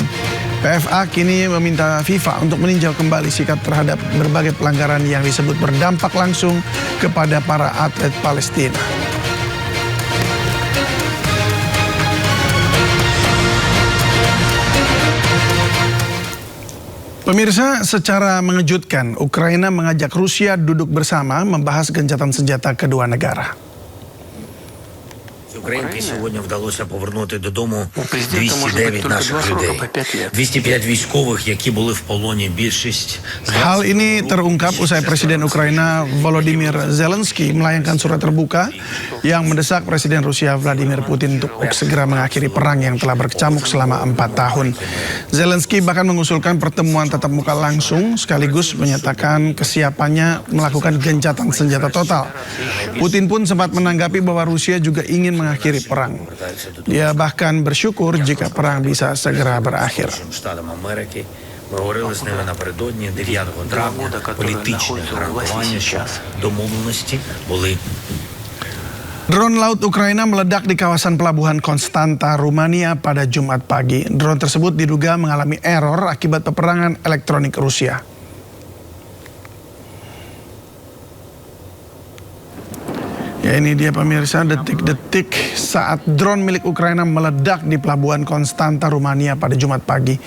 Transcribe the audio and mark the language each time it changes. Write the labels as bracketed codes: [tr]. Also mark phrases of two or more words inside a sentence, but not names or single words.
[id] PFA kini meminta FIFA untuk meninjau kembali sikap terhadap berbagai pelanggaran yang disebut berdampak langsung kepada para atlet Palestina. Pemirsa, secara mengejutkan, Ukraina mengajak Rusia duduk bersama membahas gencatan senjata kedua negara. [uk] Українки сьогодні вдалося повернути додому 209 наших людей. 205 військових, які були в полоні, більшість. [id] Hal ini terungkap usai Presiden Ukraina Volodymyr Zelensky melayangkan surat terbuka yang mendesak Presiden Rusia Vladimir Putin untuk segera mengakhiri perang yang telah berkecamuk selama 4 tahun. Zelensky bahkan mengusulkan pertemuan tatap muka langsung sekaligus menyatakan kesiapannya melakukan gencatan senjata total. Putin pun sempat menanggapi bahwa Rusia juga ingin mengakhiri perang. Dia bahkan bersyukur jika perang bisa segera berakhir. [uk] Ми говорили з ними напередодні 9 травня, політичне гарантування, що домовленості були. [id] Drone laut Ukraina meledak di kawasan pelabuhan Konstanta, Rumania pada Jumat pagi. Drone tersebut diduga mengalami error akibat peperangan elektronik Rusia. Ya, ini dia pemirsa detik-detik saat drone milik Ukraina meledak di pelabuhan Konstanta, Rumania pada Jumat pagi.